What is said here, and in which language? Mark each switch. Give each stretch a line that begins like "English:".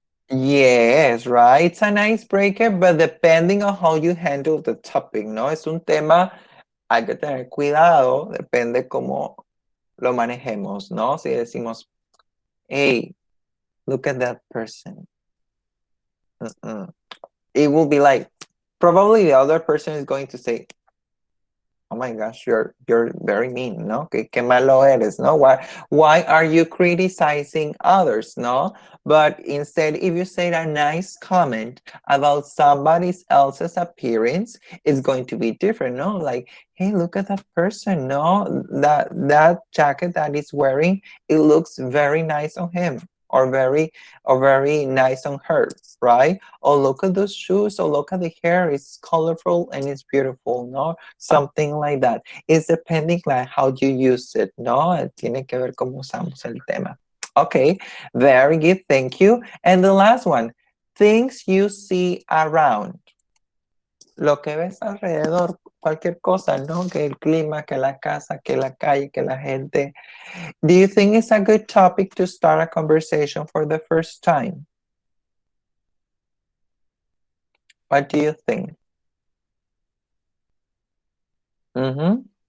English: Yes, right. It's an icebreaker, but depending on how you handle the topic, ¿no?
Spanish: Es un tema, hay que tener cuidado, depende cómo lo manejemos, ¿no? Si decimos,
English: hey, look at that person. It will be like, probably the other person is going to say, oh my gosh, you're very mean, ¿no?
Spanish: Qué malo eres,
English: ¿no? Why are you criticizing others, no? But instead, if you say a nice comment about somebody else's appearance, it's going to be different, no? Like, hey, look at that person, no? That jacket that he's wearing, it looks very nice on him. Or very nice on her, right? Oh, look at those shoes. Oh, look at the hair. It's colorful and it's beautiful, no? Something like that. It's depending like how you use it, no?
Spanish: Tiene que ver cómo usamos el tema.
English: Okay, very good, thank you. And the last one, things you see around.
Spanish: Lo que ves alrededor, cualquier cosa, ¿no? Que el clima, que la casa, que la calle, que la gente.
English: Do you think it's a good topic to start a conversation for the first time? What do you think? Mm-hmm.